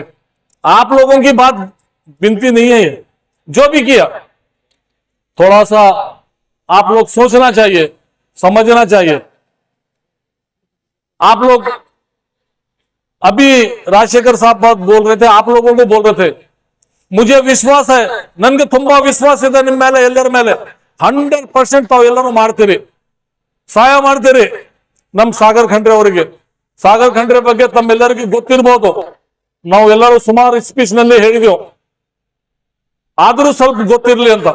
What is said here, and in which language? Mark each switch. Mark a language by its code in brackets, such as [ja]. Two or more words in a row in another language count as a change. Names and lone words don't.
[hi] आप लोगों की बात विनती नहीं है, जो भी किया थोड़ा सा आप लोग सोचना चाहिए, समझना चाहिए. आप लोग अभी राजशेखर साहब बहुत बोल रहे थे, आप लोगों को बोल रहे थे, मुझे विश्वास है, [kn] नन्गे ತುಂಬಾ ವಿಶ್ವಾಸ ಇದೆ ನಿಮ್ಮ ಮೇಲೆ, ಎಲ್ಲರ ಮೇಲೆ 100% ತಾವು ಎಲ್ಲರೂ ಮಾಡ್ತೀರಿ, ಸಹಾಯ ಮಾಡ್ತೀರಿ. ನಮ್ಮ ಸಾಗರ್ ಖಂಡ್ರೆ ಅವರಿಗೆ, ಸಾಗರ್ ಖಂಡ್ರೆ ಬಗ್ಗೆ ತಮ್ಮೆಲ್ಲರಿಗೂ ಗೊತ್ತಿರಬಹುದು, ನಾವು ಎಲ್ಲರೂ ಸುಮಾರು ಸ್ಪೀಚ್ ನಲ್ಲಿ ಹೇಳಿದೆವು, ಆದರೂ ಸ್ವಲ್ಪ ಗೊತ್ತಿರಲಿ ಅಂತ.